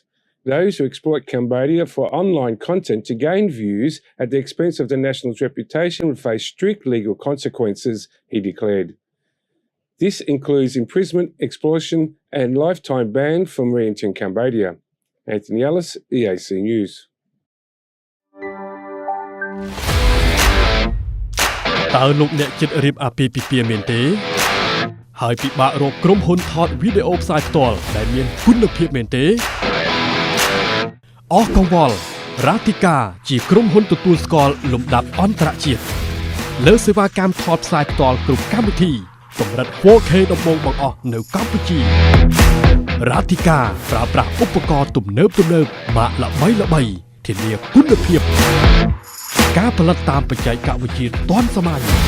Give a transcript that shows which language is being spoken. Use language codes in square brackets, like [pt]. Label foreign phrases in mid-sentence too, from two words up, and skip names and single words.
[en] Those who exploit Cambodia for online content to gain views at the expense of the national's reputation will face strict legal consequences, he declared. This includes imprisonment, expulsion, and lifetime ban from re-entering Cambodia. Anthony Ellis, EAC News. [km] តើលោកអ្នកចិត្តរៀបអាពាហ៍ពិពាហ៍មែនទេហើយពិបាករកក្រុមហ៊ុនថតវីដេអូផ្សាយផ្ទាល់ដែល មានគុណភាពមែនទេអស់កង្វល់រ៉ាទីកាជាក្រុមហ៊ុនទទួលស្គាល់លំដាប់អន្តរជាតិលើសេវាកម្មថតផ្សាយផ្ទាល់គ្រប់កម្មវិធីកម្រិត 4K ដំបូងបង្អស់នៅកម្ពុជារ៉ាទីកាប្រើប្រាស់ឧបករណ៍ទំនើបម៉ាកល្បីៗធានាគុណភាពការផលិតតាមបច្ចេកវិទ្យាទាន់សម័យ